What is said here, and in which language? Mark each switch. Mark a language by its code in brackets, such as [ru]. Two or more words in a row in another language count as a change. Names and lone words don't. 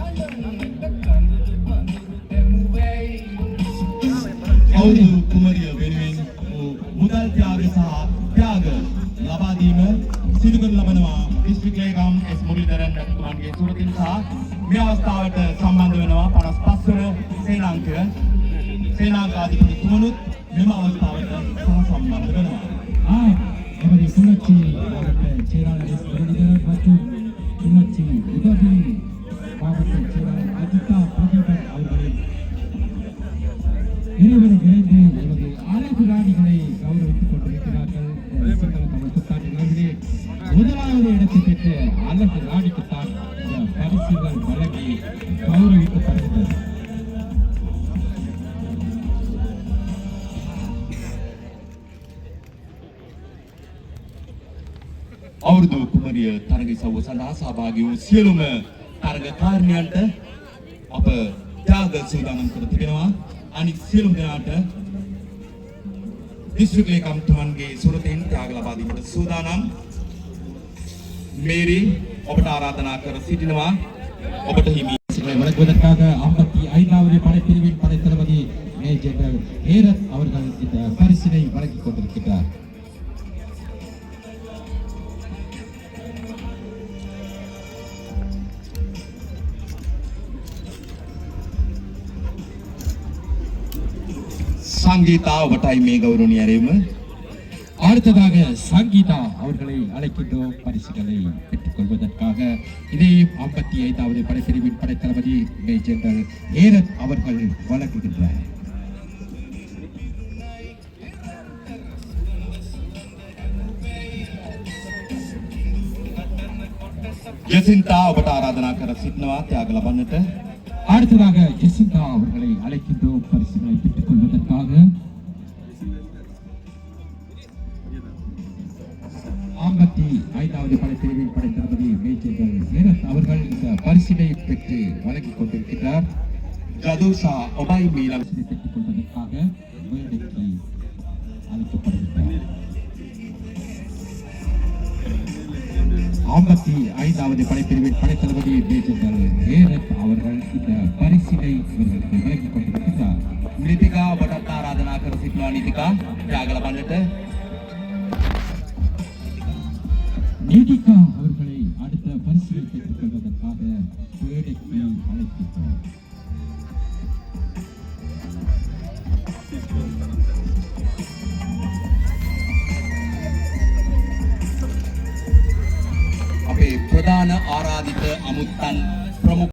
[si] අවුරුදු කුමරිය වෙනුවෙන් මුදල් ත්‍යාග සහ ත්‍යාග ලබා දීම සිදු කරන ලබනවා. දිස්ත්‍රික් ලේකම් එස් මුරලිදරන් මැතිතුමන්ගේ සුරතින් සහ මේ අවස්ථාවට සම්බන්ධ වෙනවා 55 වන සේනාංකාධිපති තුමනුත් මෙම අවස්ථාවට සම්බන්ධ වෙනවා. [ta] எமது கிளிநொச்சி மாவட்ட செயலாளர் எஸ் முரளிதரன் மற்றும் கிளிநொச்சி உதவி மாவட்ட செயலாளர் அஜிதா பிரதீபன் அவர்களின் இருவரும் இணைந்து எமது அழகு ராணிகளை கௌரவித்துக் கொண்டிருக்கிறார்கள். சிங்கள தமிழ் புத்தாண்டு விழாவிலே முதலாவது இடத்தை பெற்ற அழகு ராணிக்குத்தான் இந்த பரிசுகள் வழங்கி கௌரவிக்கப்படுகின்றன. [si] අවුරුදු කුමරිය තරග සව්ව සඳහා සහභාගී වූ සියලුම තරගකාරණයන්ට අප ත්‍යාග සූදානම් කර තිබෙනවා. අනිත් සියලුම දෙනාට දිස්ත්‍රික් ලේකම්තුමන්ගේ සුරතෙන් ත්‍යාග ලබා දීමට සූදානම්. මේරි ඔබට ආරාධනා කර සිටිනවා ඔබට හිමි [ta] வழங்குவதற்காக 55வது படைப்பிரிவின் படைத்தளபதி மேஜர் ஏரத் அவர்கள் இந்த பரிசினை வழங்கிக் கொண்டிருக்கிறார். [si] සංගීතා ඔබටයි මේ ගෞරවනීය ඇරයුම. [ta] அடுத்ததாக சங்கீதா அவர்களை அழைக்கின்றோம் பரிசுகளை பெற்றுக் கொள்வதற்காக. இதே 55வது படைப்பிரிவின் படைத்தளபதி மேஜர் ஏரத் அவர்கள் வழங்குகின்றார். [si] ජසින්තා ඔබට ආරාධනා කර සිටිනවා ත්‍යාග ලබන්නට. [ta] அடுத்ததாக ஜெசிந்தா அவர்களை அழைக்கின்றோம் பரிசுகளை பெற்றுக் கொள்வதற்காக. 55வது படைப்பிரிவின் படைத்தளபதி மேஜர் ஏரத் அவர்கள் இந்த பரிசினை பெற்று வழங்கிக் கொண்டிருக்கிறார். [si] ජදුෂා ඔබයි මීළඟ [ta] பரிசினை பெற்றுக் கொள்வதற்காக மேடைக்கு அழைக்கப்படுகிறார். 55வது படைப்பிரிவின் படைத்தளபதி மேஜர் ஏரத் இவர்களுக்கு வழங்கிக் கொண்டிருக்கிறார். [si] නිතිකා ඔබටත් ආරාධනා කර සිටිනවා නිතිකා ත්‍යාග ලබන්නට. [ta] நீதிகா அவர்களை அடுத்த பரிசிலை பெற்றுக் கொள்வதற்காக மேடைக்கு அழைக்கின்றோம். [si] අපේ ප්‍රධාන ආරාධිත අමුත්තන් ප්‍රමුඛ